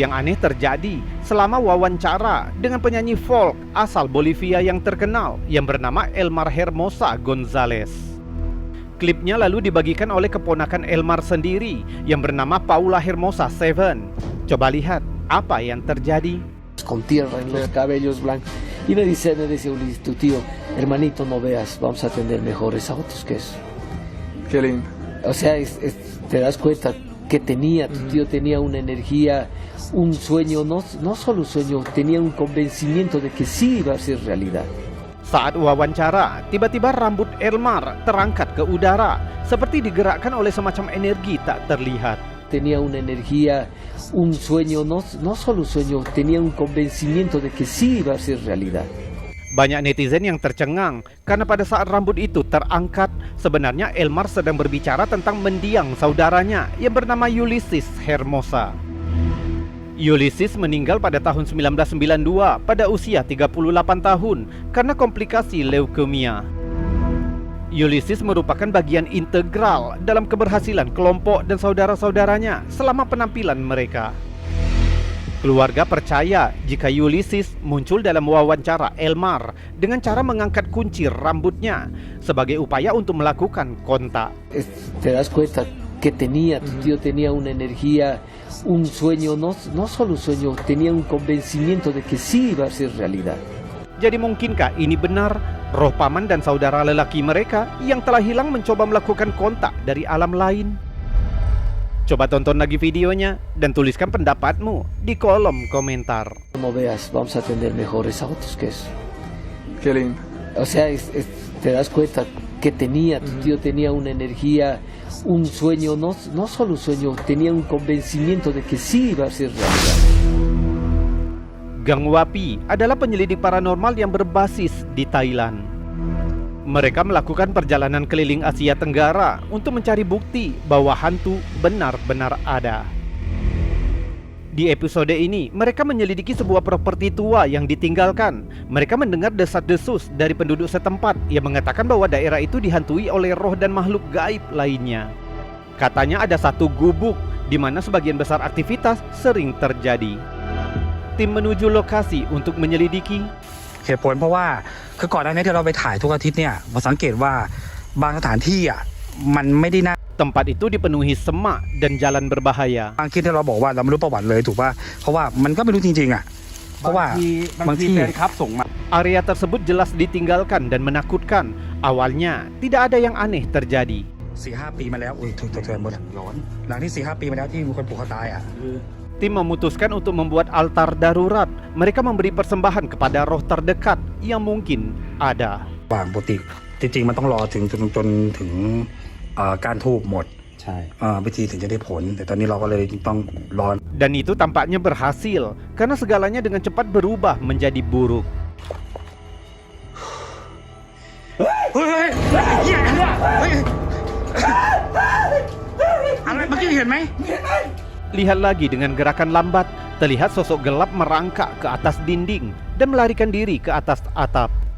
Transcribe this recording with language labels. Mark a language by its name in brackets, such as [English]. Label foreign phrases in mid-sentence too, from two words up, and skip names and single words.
[Indonesian] yang aneh terjadi selama wawancara dengan penyanyi folk asal Bolivia yang terkenal yang bernama Elmar Hermosa González. Klipnya lalu dibagikan oleh keponakan Elmar sendiri yang bernama Paula Hermosa Seven. Coba lihat apa yang terjadi. [Spanish] Con tierra en los cabellos blancos. Y me dice Ulises, tu tío, hermanito, no veas, vamos a tener mejores autos que eso. Qué lindo. O sea, te das cuenta que tenía, tu tío tenía una energía, un sueño, no solo un sueño, tenía un convencimiento de que sí iba a ser realidad. [Indonesian] Saat wawancara, tiba-tiba rambut Elmar terangkat ke udara, seperti digerakkan oleh semacam energi tak terlihat. [Spanish] Tenía una energía, un sueño, no solo un sueño, tenía un convencimiento de que sí iba a ser realidad. [Indonesian] Banyak netizen yang tercengang karena pada saat rambut itu terangkat, sebenarnya Elmar sedang berbicara tentang mendiang saudaranya yang bernama Ulises Hermosa. Ulises meninggal pada tahun 1992 pada usia 38 tahun karena komplikasi leukemia. Ulises merupakan bagian integral dalam keberhasilan kelompok dan saudara-saudaranya selama penampilan mereka. Keluarga percaya jika Ulises muncul dalam wawancara Elmar dengan cara mengangkat kunci rambutnya sebagai upaya untuk melakukan kontak. [Spanish] Te das cuenta que tenía, tu tío tenía una energía, un sueño, no solo un sueño, tenía un convencimiento de que sí iba a ser realidad. [Indonesian] Jadi mungkinkah ini benar? Roh paman dan saudara lelaki mereka yang telah hilang mencoba melakukan kontak dari alam lain? Coba tonton lagi videonya dan tuliskan pendapatmu di kolom komentar. [Spanish] Como veas, vamos a tener mejores autos que eso. Qué lindo. O sea, te das cuenta que tenía, tu tío tenía una energía, un sueño, no solo un sueño, tenía un convencimiento de que sí iba a ser realidad. [Indonesian] Gang Wapi adalah penyelidik paranormal yang berbasis di Thailand. Mereka melakukan perjalanan keliling Asia Tenggara untuk mencari bukti bahwa hantu benar-benar ada. Di episode ini, mereka menyelidiki sebuah properti tua yang ditinggalkan. Mereka mendengar desas-desus dari penduduk setempat yang mengatakan bahwa daerah itu dihantui oleh roh dan makhluk gaib lainnya. Katanya ada satu gubuk di mana sebagian besar aktivitas sering terjadi. Tim menuju lokasi untuk menyelidiki. [Thai] เหตุผลเพราะว่าคือก่อนหน้านี้ที่เราไปถ่ายทุกอาทิตย์เนี่ยผมสังเกตว่าบางสถานที่อ่ะมันไม่ได้น่า [Indonesian] Tempat itu dipenuhi semak dan jalan berbahaya. [Thai] บางที่ที่เราบอกว่าเราไม่รู้ประวัติเลยถูกป่ะเพราะว่ามันก็ไม่รู้จริงๆอ่ะเพราะว่าบางที่ [Indonesian] Area tersebut jelas ditinggalkan dan menakutkan. Awalnya tidak ada yang aneh terjadi. [Thai] 4-5 ปีมาแล้วอุ้ยถูกหมดหลังที่ 4-5 ปีมาแล้วที่มีคนผูกคอตายอ่ะ [Indonesian] Tim memutuskan untuk membuat altar darurat. Mereka memberi persembahan kepada roh terdekat yang mungkin ada. [Thai] บางปกติจริงๆมันต้องรอถึงจนถึงการทูบหมดใช่พิธีถึงจะได้ผลแต่ตอนนี้เราก็เลยต้องรอ [Indonesian] Dan itu tampaknya berhasil karena segalanya dengan cepat berubah menjadi buruk. [Thai] เฮ้ยอะไรเมื่อกี้เห็นไหม [Indonesian] Lihat lagi dengan gerakan lambat, terlihat sosok gelap merangkak ke atas dinding dan melarikan diri ke atas atap.